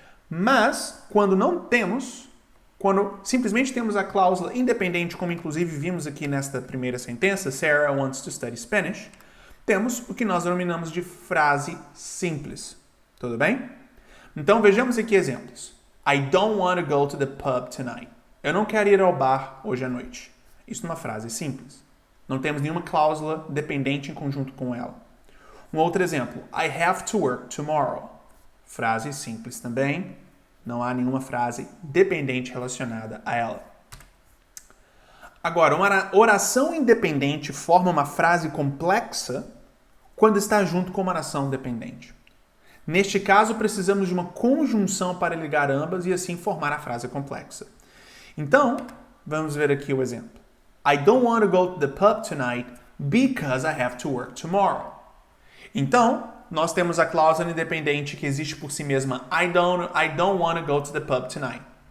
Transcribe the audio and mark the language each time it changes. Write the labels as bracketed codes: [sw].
[pt] Mas, quando não temos, quando simplesmente temos a cláusula independente, como inclusive vimos aqui nesta primeira sentença, [en] Sarah wants to study Spanish, [pt] temos o que nós denominamos de frase simples. Tudo bem? Então vejamos aqui exemplos. [en] I don't want to go to the pub tonight. [pt] Eu não quero ir ao bar hoje à noite. Isso numa frase simples. Não temos nenhuma cláusula dependente em conjunto com ela. Um outro exemplo. [en] I have to work tomorrow. [pt] Frase simples também. Não há nenhuma frase dependente relacionada a ela. Agora, uma oração independente forma uma frase complexa quando está junto com uma oração dependente. Neste caso, precisamos de uma conjunção para ligar ambas e assim formar a frase complexa. Então, vamos ver aqui o exemplo. [en] I don't want to go to the pub tonight because I have to work tomorrow. [pt] Então, nós temos a cláusula independente que existe por si mesma. [en] I don't want to go to the pub tonight.